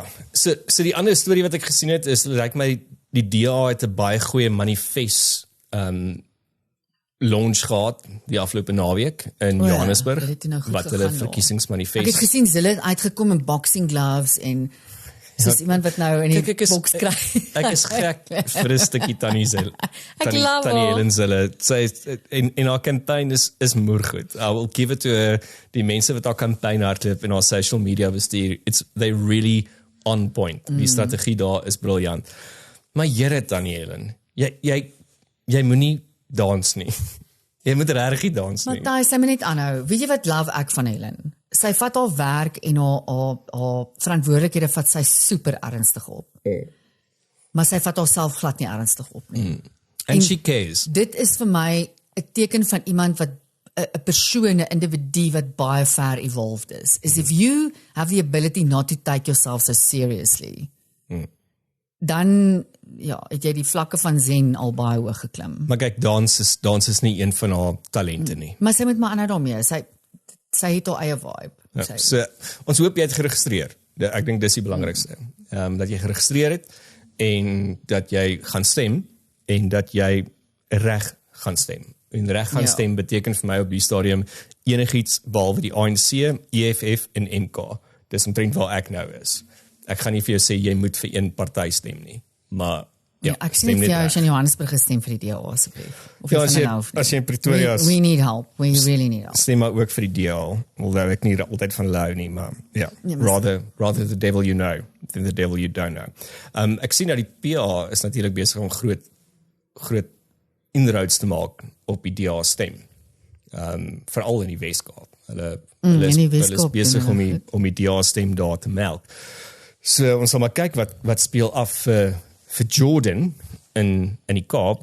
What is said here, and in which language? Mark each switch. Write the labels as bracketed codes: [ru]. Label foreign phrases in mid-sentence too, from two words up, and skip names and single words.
[af] So die ander storie wat ek gesien het is, lyk my die DA het 'n baie goeie manifest launch gehad die afgelope naweek in Johannesburg, wat hulle verkiesingsmanifest. Ek het gesien hulle het uitgekom in boxing gloves en soos iemand wat nou in die boks kry. Ek is gek vir 'n stukkie Tannie Helen Zille. En haar campaign is moergoed. [en] I will give it to her, [af] die mense wat haar campaign hardloop en haar social media bestuur. [en] They really on point. [af] Die strategie daar is briljant. Maar Here Tannie Helen, jy moenie dans nie. Jy moet regtig dans nie. Matthys, sy moet net aanhou. Weet jy wat love ek van Helen? Sy vat haar werk en haar verantwoordelikhede vat sy super ernstig op. Maar sy vat haarself glad nie ernstig op nie. [en] And she cares. [af] Dit is vir my 'n teken van iemand wat 'n persoon, 'n individu wat baie ver evolved is [en] if you have the ability not to take yourself so seriously, [af] dan het jy die vlakke van zen al baie hoog geklim. Maar kyk, dans is nie een van haar talente nie. Maar sy moet maar aanhou daarmee. Sy het haar eie vibe. Ja, so, ons hoop jy het geregistreer. Ek dink dis die belangrikste. Dat jy geregistreer het en dat jy gaan stem en dat jy reg gaan stem. En reg gaan stem beteken vir my op die stadium enigiets behalwe die ANC, EFF en MK. Dis omtrent waar ek nou is. Ek gaan nie vir jou sê jy moet vir een party stem nie, maar ek sê nie vir jou as jy in Johannesburg gestem vir die DA asseblief. As jy in Pretoria is, [en] we need help, we really need help. [af] Stem maar ook vir die DA, alhoewel ek nie altyd van hou nie, maar [en] rather the devil you know than the devil you don't know. [af] Ek sien dat die PA is natuurlik besig om groot inroads te maak op die DA stem. Veral in die Weskaap. Hulle is besig om die DA stem daar te melk. So ons sal maar kyk wat speel af vir Jordan in die Kaap.